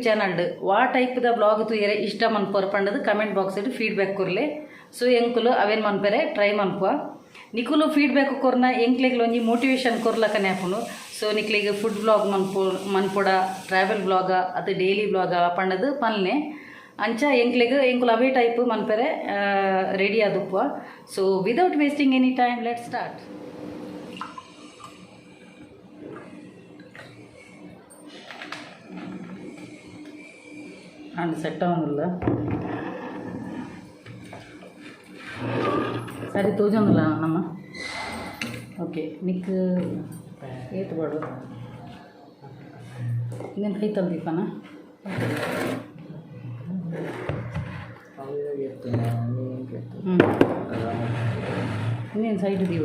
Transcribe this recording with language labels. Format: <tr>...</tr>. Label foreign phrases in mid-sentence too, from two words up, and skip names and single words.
<tcy>ಚಾನಲ್ಡ್ ವಾ ಟೈಪ್ದ ಬ್ಲಾಗ್ ತೂಯರೆ ಇಷ್ಟ ಮನ್ಪೋರ್ ಪಂಡದು</tcy> <en>comment box feedback</en> <tcy>ಕೊರ್ಲೆ ಸೊ ಎಂಕುಲು ಅವೇನು ಮನ್ಪೆರೆ ಟ್ರೈ ಮನ್ಪುವ ನಿಕುಲು ಫೀಡ್ಬ್ಯಾಕ್ ಕೊರ್ನ ಎಂಕ್ಲೆಗ್ಲು ಒಂಜಿ ಮೋಟಿವೇಶನ್ ಕೊರ್ಲಕನೆ ಹಾಪುನು ಸೊ ನಿಕ್ಲಿಗೆ</tcy> <en>food blog</en> <tcy>ಮನ್ಪುಡ</tcy> <en>travel blog</en> <tcy>ಅದು</tcy> <en>daily blog</en> <tcy>ಪಂಡದು ಪನ್ನೆ ಅಂಚ ಎಂಕುಲು ಅವೇ ಟೈಪ್ ಮನ್ಪೆರೆ ರೆಡಿ ಆದುಪ್ಪುವ</tcy> <en>so without wasting any time let start and set</en> <tcy>ಆವೊಂದುಲ್ಲ ಸರಿ ತೋಜೊಂದುಲ್ಲ ನಮ್ಮ ಓಕೆ ನಿಕ್ ಏತು ಬಾಡು ಇನ್ನೇನು ಕೈ ತಲ್ದೀಪನ ಇನ್ನೇನು ಸೈಡ್ ದೀವಡ</tcy>